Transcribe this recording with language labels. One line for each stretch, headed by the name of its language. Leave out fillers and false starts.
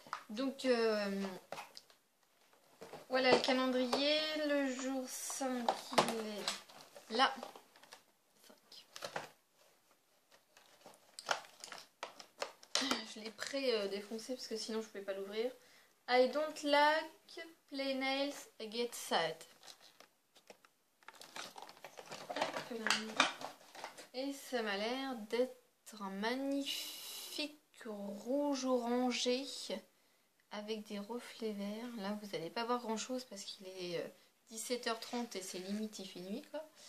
French: Donc voilà le calendrier. Le jour 5 il est là. 5. Je l'ai pré-défoncé parce que sinon je pouvais pas l'ouvrir.
English: I don't like play nails, I get sad.
French: Et ça m'a l'air d'être un magnifique rouge orangé avec des reflets verts. Là, vous n'allez pas voir grand chose parce qu'il est 17h30 et c'est limite il fait nuit quoi.